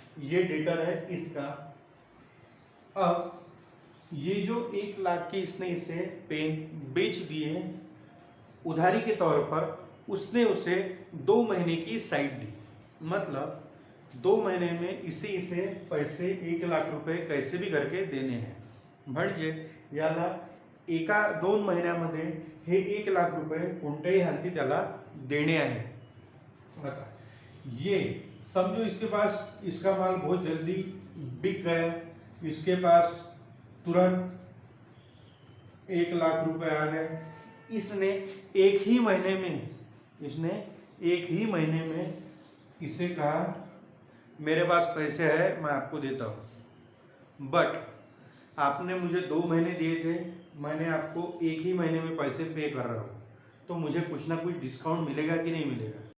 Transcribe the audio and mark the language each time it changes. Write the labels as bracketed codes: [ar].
[hi] ये डेटर है इसका। अब ये जो 1 लाख के इसने इसे पेन बेच दिए उधारी के तौर पर, उसने उसे 2 महीने की साइट दी। मतलब 2 महीने में इसे पैसे 1 लाख रुपए कैसे भी करके देणे हैं। [mr] म्हणजे याला 1-2 महिन्यामध्ये हे 1 लाख रुपए कोणत्याही हालती त्याला देणे आहे। [hi] बता, ये समझो इसके पास इसका माल बहुत जल्दी बिक गया, इसके पास तुरंत 1 लाख रुपए आ गए। इसने एक ही महीने में इसे कहा मेरे पास पैसे है, मैं आपको देता हूँ, बट आपने मुझे 2 महीने दिए थे, मैंने आपको एक ही महीने में पैसे पे कर रहा हूँ, तो मुझे कुछ ना कुछ डिस्काउंट मिलेगा कि नहीं मिलेगा?